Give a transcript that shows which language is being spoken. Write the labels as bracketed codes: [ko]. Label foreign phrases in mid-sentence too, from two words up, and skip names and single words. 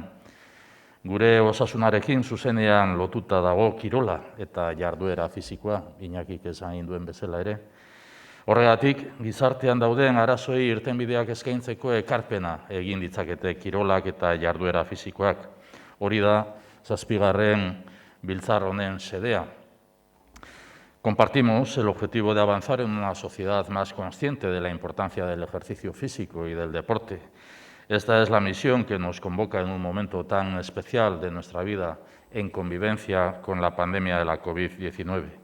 [eu] Gure osasunarekin zuzenean lotuta dago kirola eta jarduera fisikoa, Iñakik esan duen bezala ere. Horregatik, gizartean dauden arazoei irtenbideak eskaintzeko ekarpena egin ditzakete kirolak eta jarduera fisikoak. Hori da, 7. biltzar honen xedea. [es] Compartimos el objetivo de avanzar en una sociedad más consciente de la importancia del ejercicio físico y del deporte. Esta es la misión que nos convoca en un momento tan especial de nuestra vida en convivencia con la pandemia de la COVID-19.